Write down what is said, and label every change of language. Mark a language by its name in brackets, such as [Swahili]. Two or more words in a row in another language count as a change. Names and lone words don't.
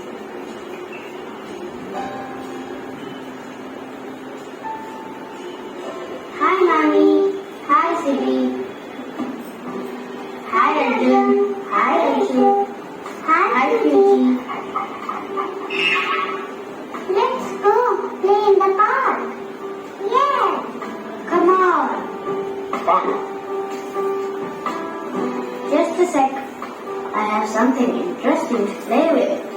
[English] Hi Nani, hi Sibi, hi Arjun, hi Anshu, hi Fuji. Let's go play in the park. Yeah, come on. Just a sec. I have something interesting to play with.